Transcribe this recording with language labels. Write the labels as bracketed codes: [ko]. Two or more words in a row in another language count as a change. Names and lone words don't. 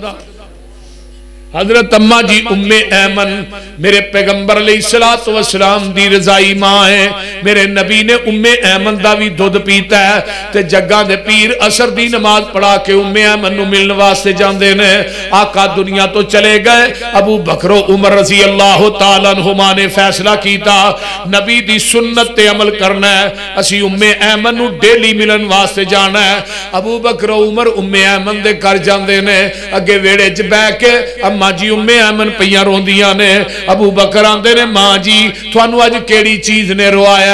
[pa] حضرت اماں جی ام ایمن میرے پیغمبر [ar] عليه الصلاة والسلام [pa] دی رضائی ماں ہے. میرے نبی نے ام ایمن دا بھی دُدھ پیتا ہے تے جگا دے پیر عصر دی نماز پڑھا کے ام ایمن نوں ملنے واسطے جاندے نے. آقا دنیا توں چلے گئے۔ ابو بکر عمر [ar] رضي الله تعالى عنهما [pa] نے فیصلہ کیتا نبی دی سنت تے عمل کرنا ہے، اسی ام ایمن نوں ڈیلی ملن واسطے جانا ہے. ابو بکر عمر ام ایمن دے گھر جاندے نے، اگے ویہڑے چ بیٹھ کے اماں جی ام ایمن پئیاں روندیاں نے. ابو بکر آندے نے ماں جی تہانوں اج کیہڑی چیز نے رُوایا?